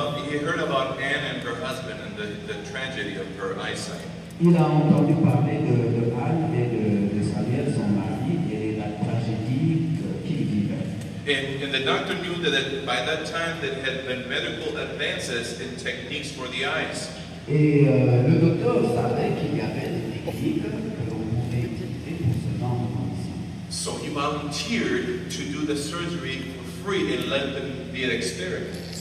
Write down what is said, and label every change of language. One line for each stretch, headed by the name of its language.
English: He heard about Anne and her husband and the tragedy of her eyesight.
French: il a entendu parler de Anne et de Samuel, son mari, et la tragédie qu'il vivait.
English: And the doctor knew that by that time there had been medical advances in techniques for the eyes.
French: Et le docteur savait qu'il y avait des techniques que l'on pouvait utiliser pour ce genre de conditions.
English: So he volunteered to do the surgery for free and let them be an experiment.